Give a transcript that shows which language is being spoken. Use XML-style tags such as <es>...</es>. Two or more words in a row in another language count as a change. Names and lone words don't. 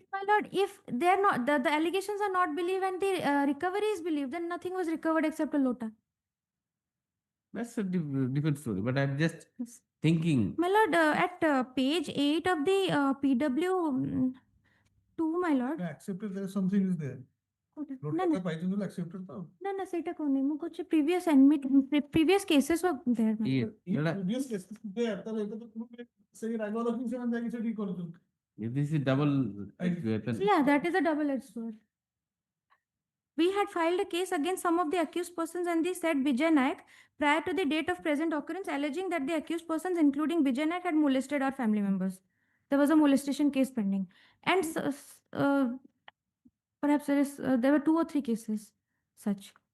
<en>My lord, if they're not the allegations are not believed and the recovery is believed, then nothing was recovered except a lota. That's a different story. But I'm just Yes. thinking. My lord, at page 8 of the PW 2, my lord. Accepted there something is there. No, no. Accepted now. No, no,</en> <or>ସେଇଟା କହୁନି ମୁଁ କହୁଛି</or> <en>previous cases were there. my Yeah, lord. Previous cases there,</en> <or>ତାହେଲେ ଏଇଟା ତ proof ସେଇ ରାଗ ରଖିକି ସେମାନେ ଯାଇକି ସେଠି କରୁଛନ୍ତି.</or> <en>this is double weapon. Yeah, that is a double-edged sword. We had filed a case against some of the accused persons and the said Vijay Naik prior to the date of present occurrence, alleging that the accused persons, including Vijay Naik, had molested our family members. There was a molestation case pending, and perhaps there were 2 or 3 cases such.</en>